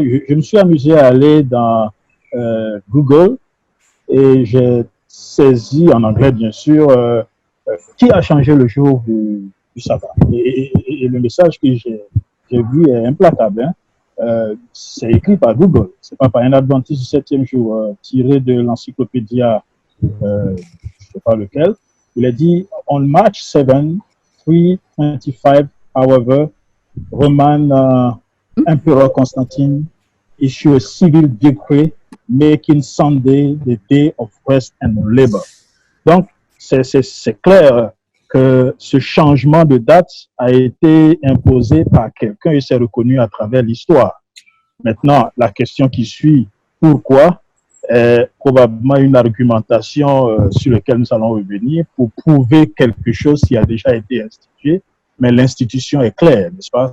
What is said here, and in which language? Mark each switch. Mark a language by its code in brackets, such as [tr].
[fr] Je me suis amusé à aller dans Google et j'ai saisi en anglais, bien sûr, qui a changé le jour du sabbat. Et le message que j'ai vu est implacable. Hein. C'est écrit par Google, c'est pas par un adventiste du 7e jour, tiré de l'encyclopédia, je ne sais pas lequel. Il a dit, [en] on March 7, 325, however, Roman Emperor Constantine issued a civil decree making Sunday the day of rest and labor. [fr] Donc, c'est clair que ce changement de date a été imposé par quelqu'un et c'est reconnu à travers l'histoire. Maintenant, la question qui suit, pourquoi, est probablement une argumentation sur laquelle nous allons revenir pour prouver quelque chose qui a déjà été institué, mais l'institution est claire, n'est-ce pas?